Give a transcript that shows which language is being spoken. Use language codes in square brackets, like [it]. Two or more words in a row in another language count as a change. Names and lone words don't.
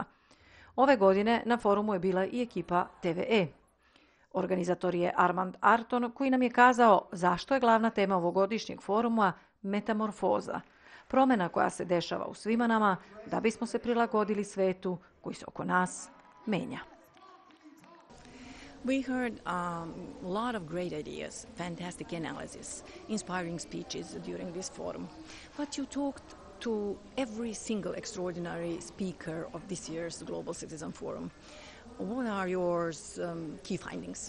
[sr] Ove godine na forumu je bila i ekipa TV Organizator je Armand Arton, koji nam je kazao zašto je glavna tema ovogodišnjeg foruma metamorfoza, promjena koja se dešava u svima nama da bismo se prilagodili svetu koji se oko nas menja. [en] We heard a lot of great ideas, fantastic analysis, inspiring speeches during this forum. But you talked to every single extraordinary speaker of this year's Global Citizen Forum. What are your key findings?